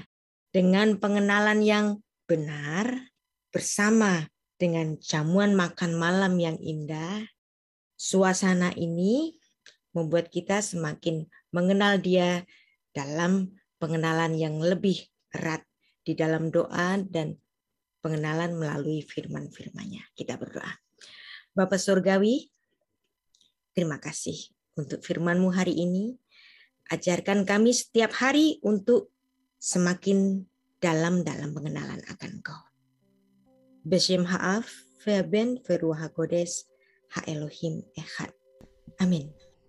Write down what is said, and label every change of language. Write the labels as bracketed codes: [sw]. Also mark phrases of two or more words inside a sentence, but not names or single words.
[id] Dengan pengenalan yang benar, bersama dengan jamuan makan malam yang indah, suasana ini membuat kita semakin mengenal dia dalam pengenalan yang lebih erat di dalam doa dan pengenalan melalui firman-firman-Nya. Kita berdoa. Bapa Surgawi, terima kasih untuk firman-Mu hari ini. Ajarkan kami setiap hari untuk semakin dalam pengenalan akan Engkau. [he] בשם האב והבן ורוח הקודש האלוהים אחד. [id] Amin.